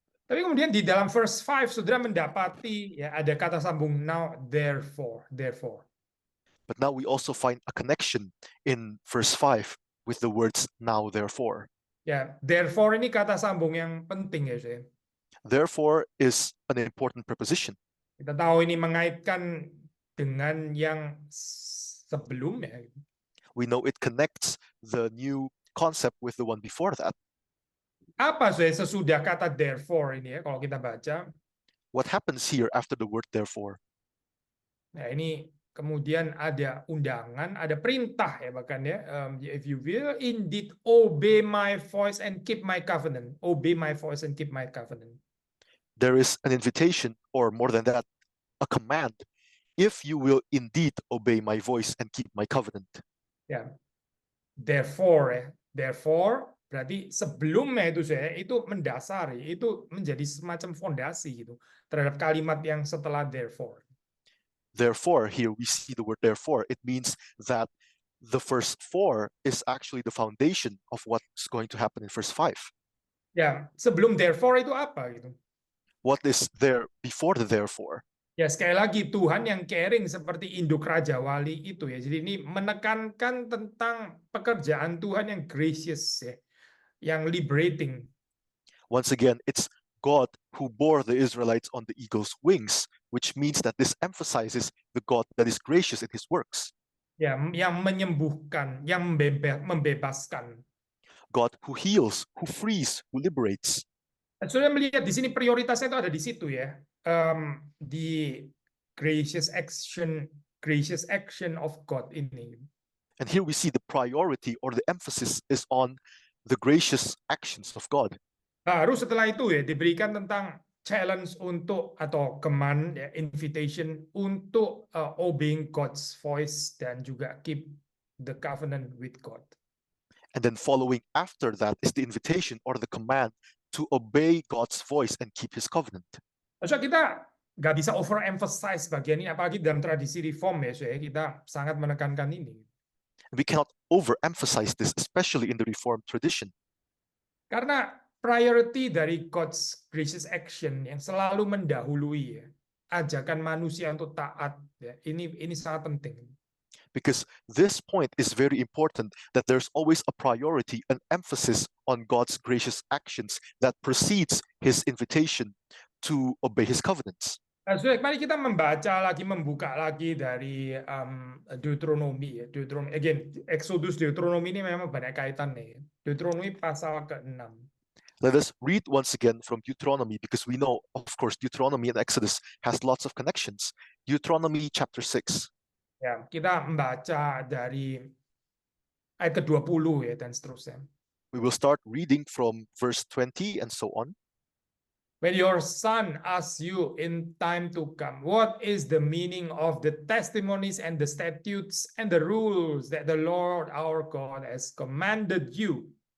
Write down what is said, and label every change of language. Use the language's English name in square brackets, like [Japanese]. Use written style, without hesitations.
[Indonesian] Tapi kemudian di dalam verse 5 saudara mendapati ya ada kata sambung [English] now therefore. But now we also find a connection in verse 5 with the words now therefore. [Indonesian] Ya, therefore ini kata sambung yang penting ya, saya. [English] Therefore is an important preposition. [Indonesian] Kita tahu ini mengaitkan dengan yang sebelumnya. [English] We know it connects the new concept with the one before that. [Indonesian] Apa sesudah kata therefore ini ya, kalau kita baca? [English] What happens here after the word therefore? [Indonesian] Nah, ini kemudian ada undangan, ada perintah ya bahkan ya. [English] If you will indeed obey my voice and keep my covenant. Obey my voice and keep my covenant. There is an invitation, or more than that, a command. If you will indeed obey my voice and keep my covenant. [Indonesian] Ya. Therefore berarti sebelumnya itu mendasari, itu menjadi semacam fondasi gitu terhadap kalimat yang setelah therefore. [English] Therefore, here we see the word therefore. It means that the first 4 is actually the foundation of what's going to happen in verse 5. [Indonesian] Ya, sebelum therefore itu apa gitu? [English] What is there before the therefore? [Indonesian] Ya, sekali lagi Tuhan yang caring seperti induk Raja Wali itu ya. Jadi ini menekankan tentang pekerjaan Tuhan yang gracious ya, yang liberating. [English] Once again, it's God who bore the Israelites on the eagle's wings, which means that this emphasizes the God that is gracious in his works. [Indonesian] Ya, yang menyembuhkan, yang membebaskan. [English] God who heals, who frees, who liberates. [Indonesian] Sudah melihat di sini prioritasnya itu ada di situ ya. Di [English] gracious action of God [Indonesian] ini. [English] And here we see the priority or the emphasis is on the gracious actions of God. [Indonesian] Baru setelah itu ya diberikan tentang challenge untuk atau command ya, invitation untuk [English] obeying God's voice [Indonesian] dan juga [English] keep the covenant with God. And then following after that is the invitation or the command to obey God's voice and keep his covenant. [Indonesian] Maksudnya kita nggak bisa overemphasize bagian ini, apalagi dalam tradisi reform ya, saya kita sangat menekankan ini. [English] We cannot overemphasize this, especially in the Reformed tradition. [Indonesian] Karena priority dari [English] God's gracious action [Indonesian] yang selalu mendahului ya, ajakan manusia untuk taat ya, ini sangat penting. [English] Because this point is very important, that there's always a priority, an emphasis on God's gracious actions that precedes his invitation to obey his covenants. [Indonesian] Mari kita membuka lagi dari Deuteronomy ya. Deuteronomy, again, Exodus, Deuteronomy ini memang banyak kaitannya. Deuteronomy pasal ke-6. [English] Let us read once again from Deuteronomy, because we know, of course, Deuteronomy and Exodus has lots of connections. Deuteronomy chapter 6. [Indonesian] Ya, kita membaca dari ayat ke-20 ya dan seterusnya. [English] We will start reading from verse 20 and so on. When your son asks you in time to come, what is the meaning of the testimonies and the statutes and the rules that the Lord our God has commanded you?